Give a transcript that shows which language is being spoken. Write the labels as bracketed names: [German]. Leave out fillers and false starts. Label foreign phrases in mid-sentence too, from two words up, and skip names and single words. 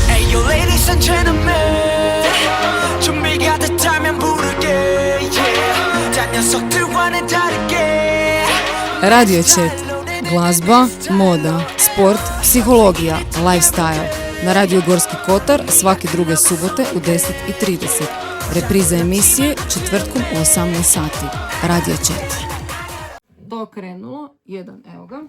[English] you ladies and gentlemen [Korean] 준비가 됐다면 부르게 [English] yeah. [Korean] 자 녀석들과는 다르게 [Croatian] Radio Chat. Glazba, moda, sport, psihologija, lifestyle. Na Radio Gorski Kotar svake druge subote u 10:30. Repriza emisije četvrtkom u 18 sati. Radio Chat. To krenulo. Jedan, evo ga.